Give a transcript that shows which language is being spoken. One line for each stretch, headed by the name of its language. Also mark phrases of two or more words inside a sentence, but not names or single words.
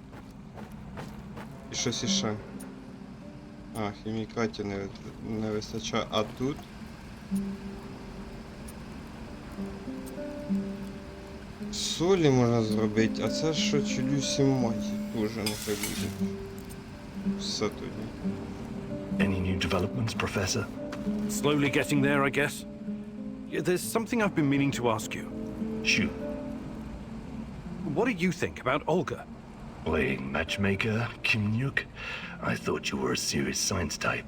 Ukrainian: І щось іще. Хімікатів не вистачає. А тут? Солі можна зробити, а це що чудюсі мать. Тоже нехай буде. Все тоді.
English: Any new developments, Professor? Slowly getting there, I guess. Yeah, there's something I've been meaning to ask you. Shoot. What do you think about Olga? Playing matchmaker, Kimnyuk? I thought you were a serious science type.